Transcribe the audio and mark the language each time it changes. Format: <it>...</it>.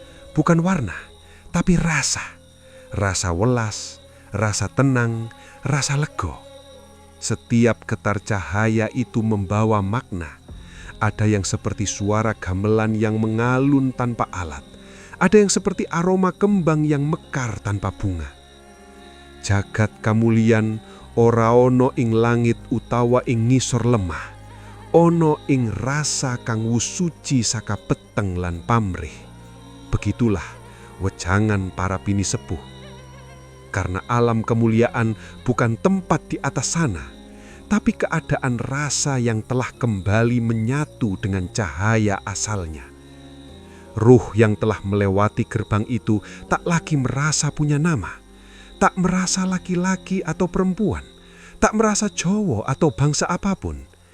<id>Bukan warna, tapi rasa. Rasa welas, rasa tenang, rasa lego. Setiap getar cahaya itu membawa makna. Ada yang seperti suara gamelan yang mengalun tanpa alat. Ada yang seperti aroma kembang yang mekar tanpa bunga.</id> <jv>Jagat kamulian ora ono ing langit utawa ing ngisor lemah, ono ing rasa kang wus suci saka peteng lan pamrih.</jv> <id>Begitulah wejangan para bini sepuh. Karena alam kemuliaan bukan tempat di atas sana, tapi keadaan rasa yang telah kembali menyatu dengan cahaya asalnya. Ruh yang telah melewati gerbang itu tak lagi merasa punya nama, tak merasa laki-laki atau perempuan, tak merasa Jawa atau bangsa apapun.</id>